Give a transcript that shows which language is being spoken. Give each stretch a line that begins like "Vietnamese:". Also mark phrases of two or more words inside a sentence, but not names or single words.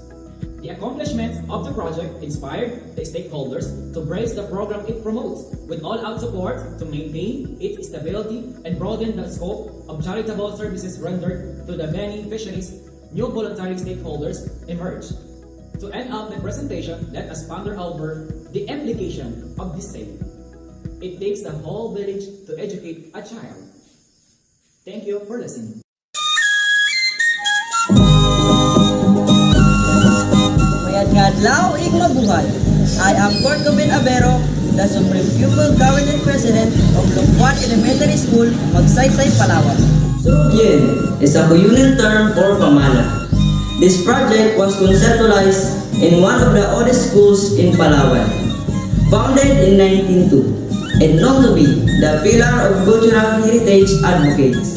English: The accomplishments of the project inspired the stakeholders to brace the program it promotes with all-out support to maintain its stability and broaden the scope of charitable services rendered to the beneficiaries. New voluntary stakeholders emerged. To end up the presentation, let us ponder over the implication of this saying. It takes the whole village to educate a child. Thank you for listening.
Cuyonon: Mayad nga adlaw ig mabuhay.
English: I am Court Gobin Abero, the Supreme Pupil Government President of Lukwan Elementary School, Magsaysay, Palawan. Surubyen is a communal term for pamana. This project was conceptualized in one of the oldest schools in Palawan, founded in 1902, and known to be the pillar of cultural heritage advocates.